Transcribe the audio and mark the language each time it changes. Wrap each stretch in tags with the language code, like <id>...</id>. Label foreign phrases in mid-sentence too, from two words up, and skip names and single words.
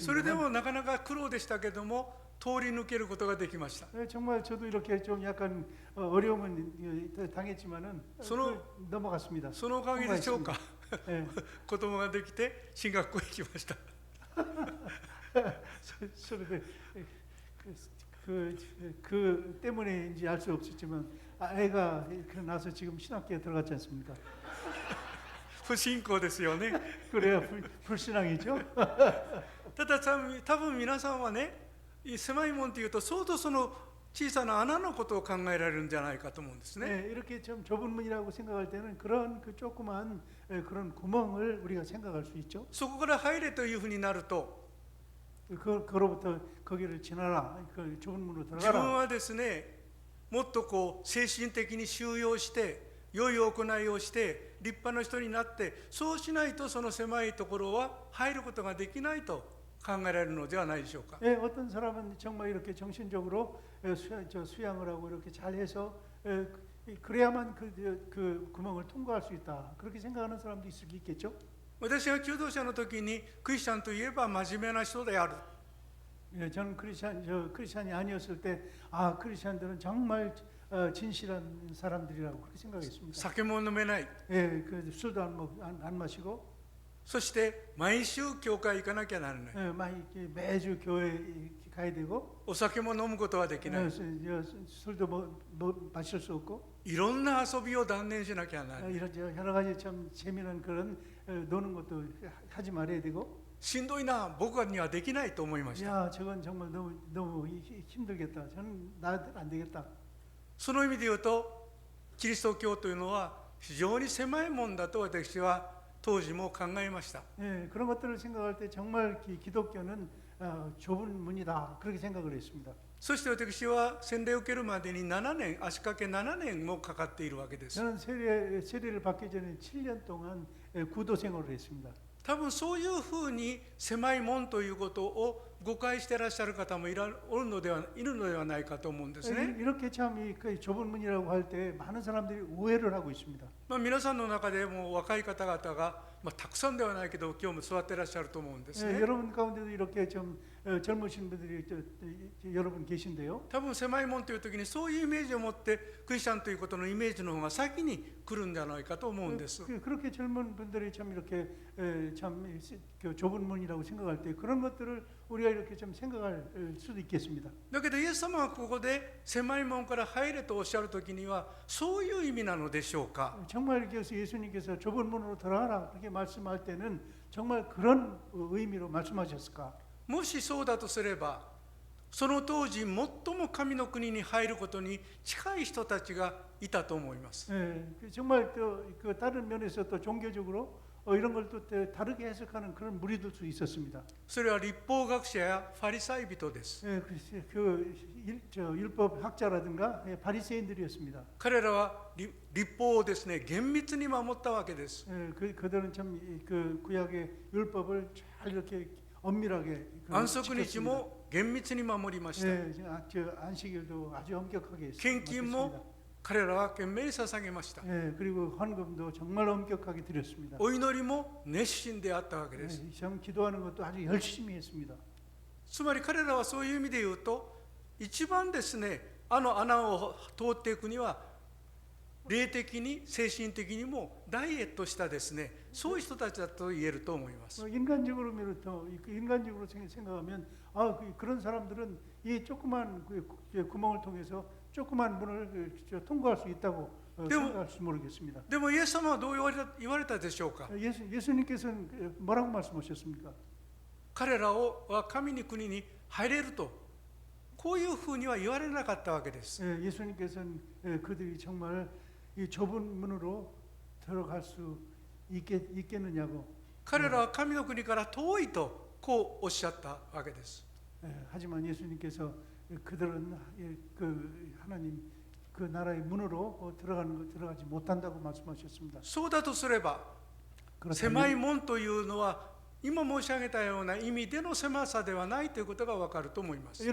<ja>それでもなかなか苦労でしたけども通り抜けることができました。</ja> <ko>정말 저도 이렇게 좀 약간 어려움은 당했지만은 넘어갔습니다.</ko> <ja>そのおかげでしょうか。子供ができて進学校へ行きました。</ja> <ko>그 때문에인지 알 수 없었지만 애가 나서 지금 신학교에 들어갔지 않습니까?</ko> <ja>不信仰ですよね。</ja> <ko>그래야 불신앙이죠.</ko> <ja>ただ多分皆さんはね、狭い門というと相当その小さな穴のことを考えられるんじゃないかと思うんですね。</ja> <ko>이렇게 좀 좁은 문이라고 생각할 때는 그런 그 조그만 그런 구멍을 우리가 생각할 수 있죠.</ko> <ja>そこから入れというふうになると、</ja> <ko>그로부터 거기를 지나라, 그 좁은 문으로</ko> <ja>自分</ja> <ko>들어가라.</ko> <ja>はですね、もっとこう精神的に修養して良い行いをして立派な人になって、そうしないとその狭いところは入ることができないと考えられるのではないでしょうか。</ja> <ko>어떤 사람은 정말 이렇게 정신적으로 수양을 하고 이렇게 잘해서 그래야만 그 구멍을 통과할 수 있다. 그렇게 생각하는 사람도 있을 수 있겠죠.</ko> <ja>私が求道者の時にクリスチャンといえば真面目な人である。</ja> <ko>저는 크리스찬이 아니었을 때 크리스찬들은 정말 진실한 사람들이라고 그렇게 생각했습니다.</ko> <ja>酒も飲めない。</ja> <ko>그 술도 안 마시고</ko> <ja>そして毎週教会行かなきゃならない。</ja> <ko>매주 교회 가야 되고</ko> <ja>お酒も飲むことはできない。</ja> <ko>술도 마실 수 없고</ko> <ja>いろんな遊びを断念しなきゃならない。</ja> <ko>여러 가지 참 재미난 그런 노는 것도 하지 말아야 되고</ko> <ja>しんどいな、僕にはできないと思いました。</ja> <ko>야 저건 정말 너무 힘들겠다. 저는 나한테는 안 되겠다.</ko> <ja>その意味で言うとキリスト教というのは非常に狭いもんだと私は当時も考えました。</ja> <ko>그런 것들을 생각할 때 정말 기독교는 좁은 문이다 그렇게 생각을 했습니다.</ko> <ja>そして私は洗礼を受けるまでに7年、足掛け7年もかかっているわけです。</ja> <ko>저는 세례를 받기 전에 7년 동안 구도 생활을 했습니다.</ko> <ja>多分そういうふうに狭い門ということを誤解していらっしゃる方もいるのではないかと思うんですね。</ja> <ko>이렇게 참 이 좁은 문이라고 할 때 많은 사람들이 오해를 하고 있습니다.</ko> <ja>皆さんの中でも若い方々が、たくさんではないけど今日も座っていらっしゃると思うんですね。</ja> <ko>여러분 가운데도 이렇게 좀 젊으신 분들이 여러분 계신데요.</ko> <ja>多分狭い門という時にそういうイメージを持ってクリスチャンということのイメージの方が先に来るんじゃないかと思うんです。</ja> <ko>그렇게 젊은 분들이 참 이렇게 참 좁은 문이라고 생각할 때 그런 것들을 우리가 이렇게 좀 생각할 수도 있겠습니다.</ko> <ja>だけどイエス様はここで狭い門から入れとおっしゃる時にはそういう意味なのでしょうか。</ja> <ko>정말 이렇게 예수님께서 좁은 문으로 들어가라 그렇게 말씀할 때는 정말 그런 의미로 말씀하셨을까?</ko> <ja>もしそうだとすれば、その当時最も神の国に入ることに近い人たちがいたと思います。</ja> <ko>정말 그 다른 면에서 또 종교적으로 이런 걸 또 다르게 해석하는 그런 무리들 수 있었습니다.</ko> <ja>それは立法学者やファリサイ人です。</ja> <ko>율법 학자라든가 바리새인들이었습니다.</ko> <ja>彼らは立法をですね、厳密に守ったわけです。</ja> <ko>그들은 참 그 구약의 율법을 잘 이렇게 엄밀하게</ko> <ja>安息日も厳密に守りました。</ja> <ko>안식일도 아주 엄격하게</ko> <ja>献金も彼らは懸命に捧げました。</ja> <ko>그리고 헌금도 정말 엄격하게 드렸습니다.</ko> <ja>お祈りも熱心であったわけです。</ja> <ko>참 기도하는 것도 아주 열심히 했습니다.</ko> <ja>つまり彼らはそういう意味で言うと、一番ですね、あの穴を通っていくには霊的に精神的にもダイエットしたですね、そういう人たちだと言えると思います。</ja> <ko>인간적으로 생각하면 그런 사람들은 이 조그만 구멍을 통해서 조그만 문을 통과할 수 있다고 생각할지 모르겠습니다.</ko> <ja>でもイエス様はどう言われたでしょうか。</ja> <ko>예수님께서는 뭐라고 말씀하셨습니까?</ko> <ja>彼らは神の国に入れると、こういうふうには言われなかったわけです。</ja> <ko>예수님께서는 그들이 정말 이 좁은 문으로 들어갈 수 있겠느냐고.</ko> <ja>彼らは神の国から遠いとこうおっしゃったわけです。</ja> <ko>하지만 예수님께서 그들은 그 하나님 그 나라의 문으로 들어가지 못한다고 말씀하셨습니다.</ko> <ja>そうだとすれば、狭い門というのは今申し上げたような意味での狭さではないということがわかると思います。</ja>